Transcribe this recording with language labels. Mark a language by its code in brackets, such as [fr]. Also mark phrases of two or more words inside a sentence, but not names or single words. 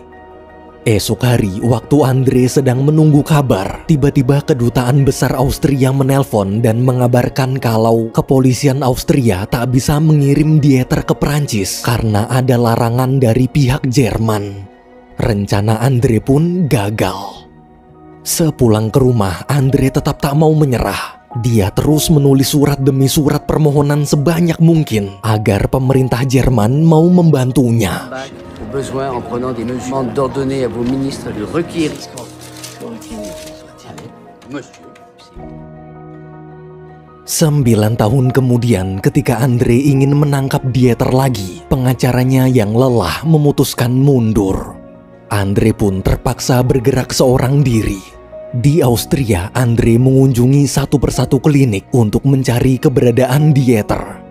[id] Esok hari, waktu Andre sedang menunggu kabar, tiba-tiba kedutaan besar Austria menelpon dan mengabarkan kalau kepolisian Austria tak bisa mengirim Dieter ke Prancis karena ada larangan dari pihak Jerman. Rencana Andre pun gagal. Sepulang ke rumah, Andre tetap tak mau menyerah. Dia terus menulis surat demi surat permohonan sebanyak mungkin agar pemerintah Jerman mau membantunya. [fr] Besoin en prenant des mesures d'ordonner à vos ministres de requérir. Monsieur. [id] 9 tahun kemudian, ketika Andre ingin menangkap Dieter lagi, pengacaranya yang lelah memutuskan mundur. Andre pun terpaksa bergerak seorang diri. Di Austria, Andre mengunjungi satu persatu klinik untuk mencari keberadaan Dieter.